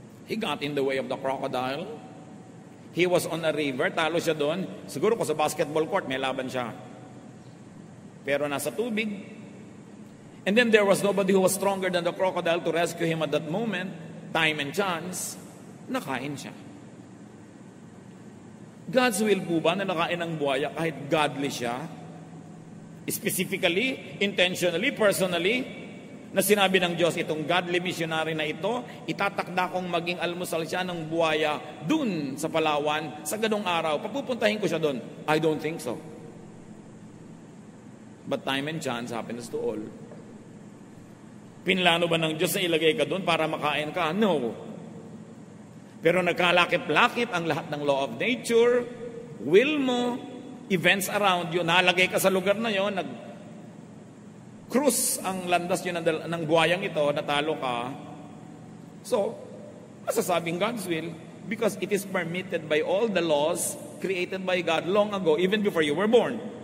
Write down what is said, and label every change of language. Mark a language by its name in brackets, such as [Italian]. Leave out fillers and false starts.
[English] He got in the way of the crocodile. He was on a river, [Filipino] talo siya doon. Siguro ko sa basketball court, may laban siya. Pero nasa tubig. [English] And then there was nobody who was stronger than the crocodile to rescue him at that moment. Time and chance, [Filipino] nakain siya. God's will po ba na nakain ng buhaya kahit godly siya? [English] Specifically, intentionally, personally, [Filipino] na sinabi ng Diyos, itong godly missionary na ito, itatakda kong maging almusal siya ng buhaya dun sa Palawan, sa ganong araw. Papupuntahin ko siya dun. [English] I don't think so. But time and chance happens to all. [Filipino] Pinlano ba ng Diyos na ilagay ka dun para makain ka? No. Pero nagkalakip-lakip ang lahat ng law of nature, will mo, events around you, nalagay ka sa lugar na yon, cruise ang landas yun ng buhayang ito, natalo ka. [English] So, masasabing God's will because it is permitted by all the laws created by God long ago, even before you were born.